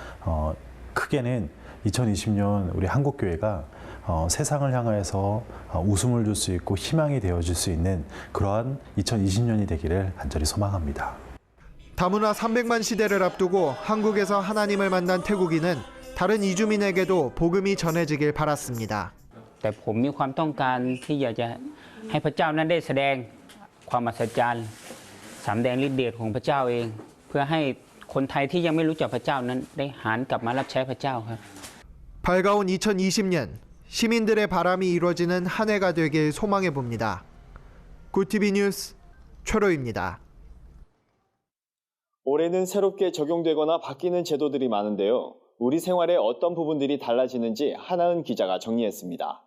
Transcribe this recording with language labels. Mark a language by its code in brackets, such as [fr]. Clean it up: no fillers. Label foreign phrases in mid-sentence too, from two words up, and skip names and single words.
[ko] 크게는 2020년 우리 한국교회가 세상을 향해서 웃음을 줄 수 있고 희망이 되어줄 수 있는 그러한 2020년이 되기를 간절히 소망합니다. 다문화 300만 시대를 앞두고 한국에서 하나님을 만난 태국인은 다른 이주민에게도 복음이 전해지길 바랐습니다. [th] แต่ผมมีความต้องการที่อยากจะให้พระเจ้านั้นได้แสดงความมหัศจรรย์สำแดงฤทธิ์เดชของพระเจ้าเองเพื่อให้คนไทยที่ยังไม่รู้จักพระเจ้านั้นได้หันกลับมารับใช้พระเจ้าครับ [ko] 밝아온 2020년 시민들의 바람이 이루어지는 한 해가 되길 소망해 봅니다. 구티비 뉴스 최로입니다. 올해는 새롭게 적용되거나 바뀌는 제도들이 많은데요. 우리 생활의 어떤 부분들이 달라지는지 하나은 기자가 정리했습니다.